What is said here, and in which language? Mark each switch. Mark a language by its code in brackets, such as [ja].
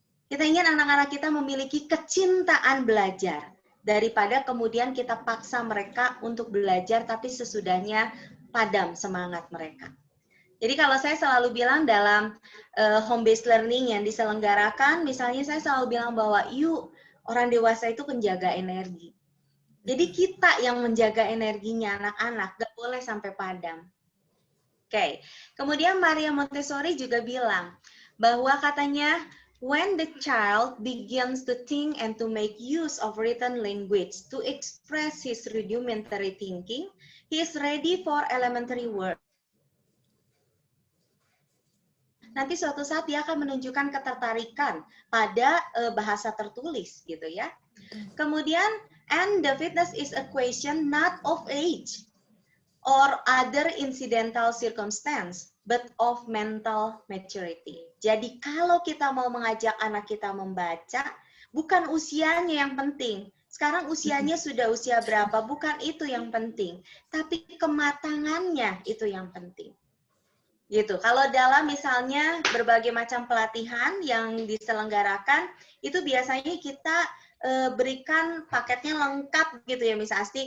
[id] Kita ingin anak-anak kita memiliki kecintaan belajar daripada kemudian kita paksa mereka untuk belajar tapi sesudahnya padam semangat mereka. Jadi kalau saya selalu bilang dalam home based learning yang diselenggarakan, misalnya saya selalu bilang bahwa yuk, orang dewasa itu penjaga energi. Jadi kita yang menjaga energinya anak-anak, gak boleh sampai padam. Oke. Kemudian Maria Montessori juga bilang bahwa katanya [en] when the child begins to think and to make use of written language to express his rudimentary thinking, he is ready for elementary work. [id] Nanti suatu saat dia akan menunjukkan ketertarikan pada bahasa tertulis gitu ya. Kemudian, [en] and the fitness is a question not of age or other incidental circumstance, but of mental maturity. [id] Jadi kalau kita mau mengajak anak kita membaca, bukan usianya yang penting. Sekarang usianya sudah usia berapa, bukan itu yang penting. Tapi kematangannya itu yang penting. Gitu. Kalau dalam misalnya berbagai macam pelatihan yang diselenggarakan, itu biasanya kita berikan paketnya lengkap gitu ya, Miss Asti.